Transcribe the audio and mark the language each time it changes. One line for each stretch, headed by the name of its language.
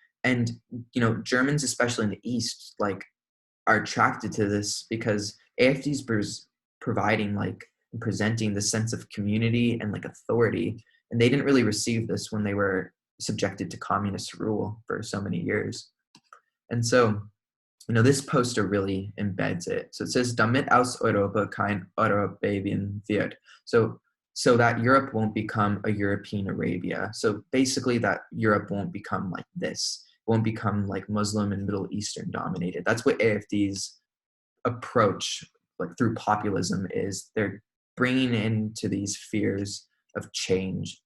English: And, Germans, especially in the East, like are attracted to this because AfD is providing like presenting the sense of community and like authority. And they didn't really receive this when they were subjected to communist rule for so many years. And so, this poster really embeds it. So it says,
German: damit aus Europa kein Eurabien wird.
English: So that Europe won't become a European Arabia. So basically that Europe won't become like this, won't become like Muslim and Middle Eastern dominated. That's what AfD's approach, like through populism, is. They're bringing into these fears of change.